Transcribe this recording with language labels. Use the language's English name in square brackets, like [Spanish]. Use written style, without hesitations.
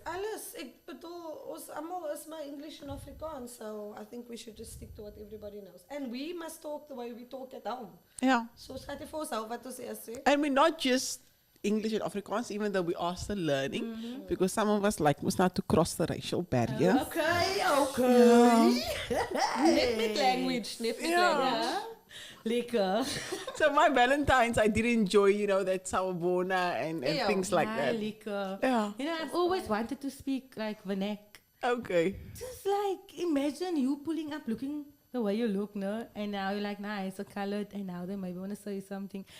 [Afrikaans] Alles. Ek bedoel, ons almal is maar English en Afrikaans, [English] so I think we should just stick to what everybody knows. And we must talk the way we talk at home. Yeah. [Afrikaans] So ons gaan dit vir ons hou wat ons eers sê. [English] And we're not just English and Afrikaans, even though we are still learning, because some of us like was not to cross the racial barrier. Okay. [Afrikaans] Net met language, net met language. Lekker. [English] So my Valentine's, I did enjoy, that sawubona and Yeah. things like [Afrikaans] Nee, [English] that. [Afrikaans] lekker. [English] Yeah. You know, I've always wanted to speak like Vanek. Okay. Just like imagine you pulling up, looking the way you look, no? And now you're like, nah, it's a colored, and now they maybe want to say something.